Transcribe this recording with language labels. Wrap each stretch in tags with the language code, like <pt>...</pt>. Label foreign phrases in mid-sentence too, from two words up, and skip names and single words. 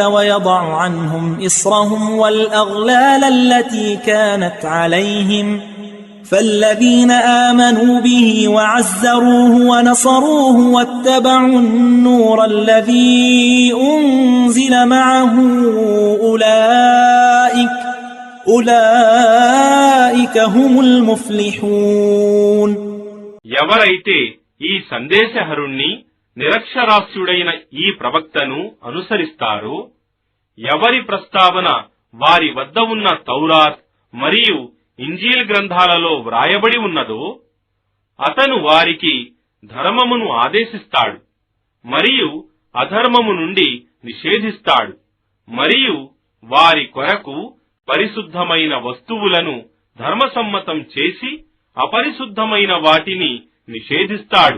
<ar>ويضع عنهم إصرهم والأغلال التي كانت عليهم فالذين آمنوا به وعزروه ونصروه واتبعوا النور الذي أنزل معه أولئك هم المفلحون.</ar> <te>ఎవరైతే ఈ సందేశహరుణ్ణి నిరక్షరాస్యుడైన ఈ ప్రవక్తను అనుసరిస్తారో, ఎవరి ప్రస్తావన వారి వద్ద ఉన్న తౌరాత్ మరియు ఇంజీల్ గ్రంథాలలో వ్రాయబడి ఉన్నదో అతను వారికి ధర్మమును ఆదేశిస్తాడు మరియు అధర్మము నుండి నిషేధిస్తాడు మరియు వారి కొరకు పరిశుద్ధమైన వస్తువులను ధర్మసమ్మతం చేసి అపరిశుద్ధమైన వాటిని నిషేధిస్తాడు.</te>